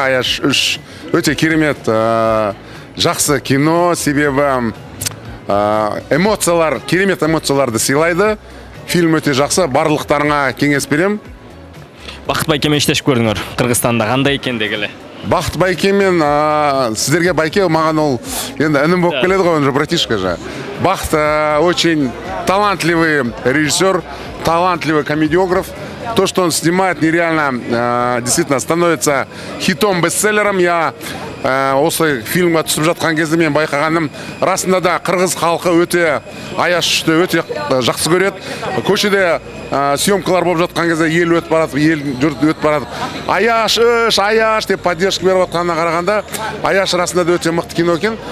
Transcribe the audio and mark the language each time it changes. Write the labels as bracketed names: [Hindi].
[Kazakh] Аяш 3 өте керемет, жақсы кино, себебі эмоциялар, керемет эмоцияларды сыйлайды. Фильм өте жақсы, барлықтарыңа кеңес берем. [Kyrgyz] Бакыт байкемен иштешип көрдүңөр, Кыргызстанда кандай экен дегиле? [Kazakh] Бақыт байкемен, сіздерге байке, маған ол енді інім болып келеді ғой, [Russian] он же братишка же. Бақыт очень талантливый режиссер, талантливый комедиограф. то, что он снимает, нереально действительно становится хитом, бестселлером. [Kazakh] Я осы фильмге түсіп жатқан кезде мен байқағаным, расында да қырғыз халқы өте Аяш үшті өте жақсы көреді. Көшеде съемкалар болып жатқан кезде ел өтіп барады, ел жұрт өтіп барады. Аяш үш, Аяш деп поддержка беріп жатқанына қарағанда, Аяш расында да өте мықты кино екен.